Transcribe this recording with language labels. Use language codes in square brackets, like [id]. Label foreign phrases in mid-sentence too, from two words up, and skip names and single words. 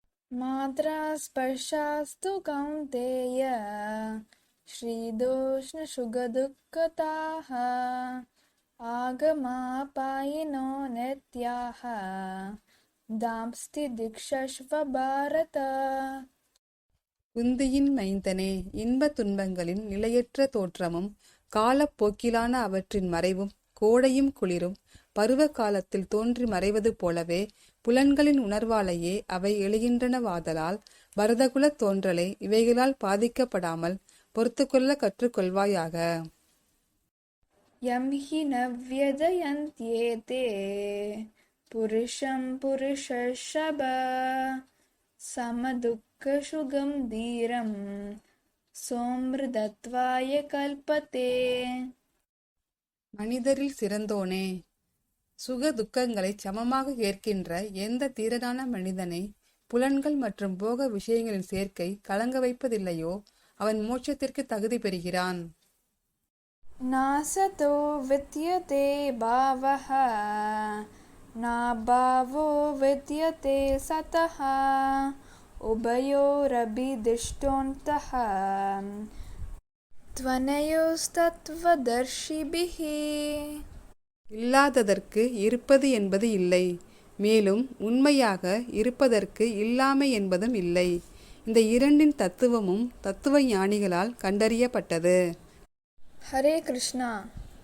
[sa] मात्रा स्पर्शास्तु कौन्तेय शीतोष्णसुखदुःखताः आगमापायिनो नित्याः दांस्ति दिक्षस्व भारत. [ta] குந்தியின் மைந்தனே, இன்பத் துன்பங்களின் நிலையற்ற தோற்றமும் காலப்போக்கிலான அவற்றின் மறைவும் கோடையும் குளிரும் பருவ காலத்தில் தோன்றி மறைவது போலவே புலன்களின் உணர்வாலேயே அவை எழுகின்றனவாதலால் பரதகுலத் தோன்றலை இவைகளால் பாதிக்கப்படாமல் பொறுத்துக்கொள்ள கற்றுக்கொள்வாயாக. [sa] यं हि न व्यजयन्त्येते पुरुषं पुरुषर्षभ समदुःखसुखं धीरं सोमृतत्वाय कल्पते. [ta] மனிதரில் சிறந்தோனே, சுக துக்கங்களை சமமாக ஏற்கின்ற எந்த தீரனான மனிதனை புலன்கள் மற்றும் போக விஷயங்களின் சேர்க்கை கலங்க வைப்பதில்லையோ அவன் மோட்சத்திற்கு தகுதி பெறுகிறான். [sa] नासतो विद्यते भावः नाभावो विद्यते सतः उभयोरभिदिष्टोऽन्तः त्वनयोस्तत्त्वदर्शिभिः. [ta] இல்லாததற்கு இருப்பது என்பது இல்லை, மேலும் உண்மையாக இருப்பதற்கு இல்லாமை என்பதும் இல்லை. இந்த இரண்டின் தத்துவமும் தத்துவ ஞானிகளால் கண்டறியப்பட்டது. हरे कृष्णा.